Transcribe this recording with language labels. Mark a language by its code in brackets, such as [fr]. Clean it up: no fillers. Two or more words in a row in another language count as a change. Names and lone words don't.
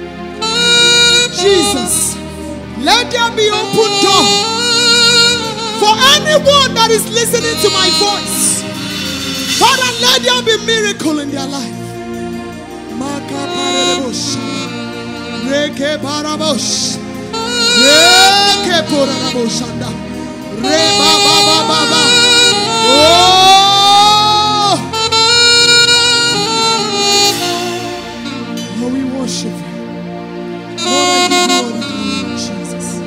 [en] Jesus, let there be open door for anyone that is listening to my voice. Father, let there be miracle in their life. Reke parabosh, reke poraraboshanda, re baba baba. Oh, we worship you. Lord, I give you all the Jesus.